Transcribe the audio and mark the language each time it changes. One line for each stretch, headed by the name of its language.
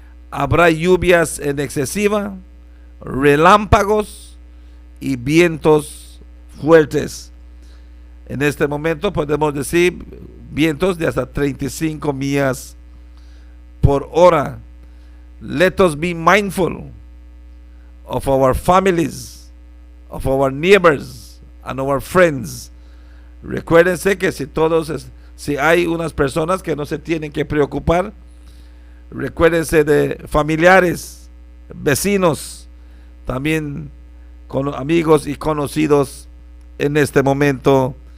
Spanish: Habrá lluvias en excesiva, relámpagos y vientos fuertes. En este momento podemos decir vientos de hasta 35 millas por hora.
English: Let us be mindful of our families, of our neighbors and our friends.
Spanish: Recuérdense que si hay unas personas que no se tienen que preocupar, recuérdense de familiares, vecinos, también con amigos y conocidos en este momento.